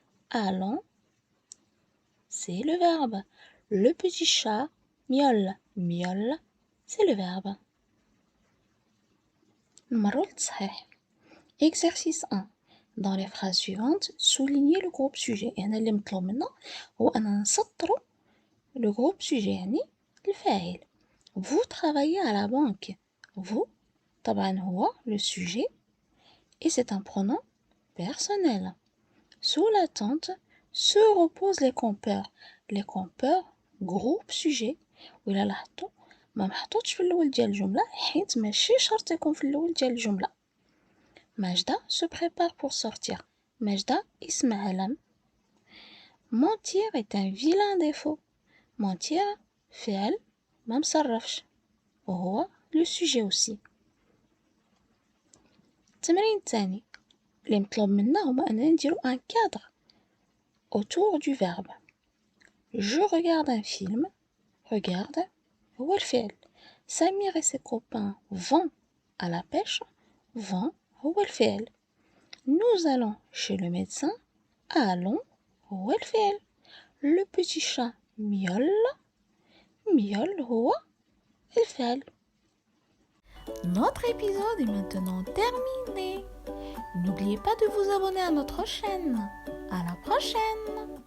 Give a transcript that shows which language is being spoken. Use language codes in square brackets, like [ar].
[fr] Allons, c'est le verbe. Le petit chat miaule. Miaule, c'est le verbe. [ar] نمروا للتصحيح. [fr] Exercice 1. Dans les phrases suivantes, soulignez le groupe sujet. [ar] يعني اللي مطلوب منا هو أننا نسطروا [fr] le groupe sujet [ar] يعني الفاعل. [fr] Vous travaillez à la banque. Vous, [ar] طبعا هو [fr] le sujet et c'est un pronom personnel. Sous la tente se reposent les compteurs. Les compteurs groupe sujet. [ar] وإلا لاحظتوا ما محطوطش في الأول ديال الجملة حيت ماشي شرط يكون في الأول ديال الجملة. [fr] ماجدة se prépare pour sortir. [ar] ماجدة اسم علم. [fr] Mentir est un vilain défaut. Mentir [ar] فعل ما مصرفش وهو [fr] le sujet aussi. [ar] التمرين الثاني اللي مطلوب منا هما أننا نديرو [fr] un cadre autour du verbe. Je regarde un film. Regarde [ar] هو الفعل. [fr] Samir et ses copains vont à la pêche. [ar] Vont هو الفعل. [fr] Nous allons chez le médecin. [ar] Allons هو الفعل. [fr] Le petit chat miaule. [ar] Miaule هو الفعل. [fr] Notre épisode est maintenant terminé. N'oubliez pas de vous abonner à notre chaîne. À la prochaine!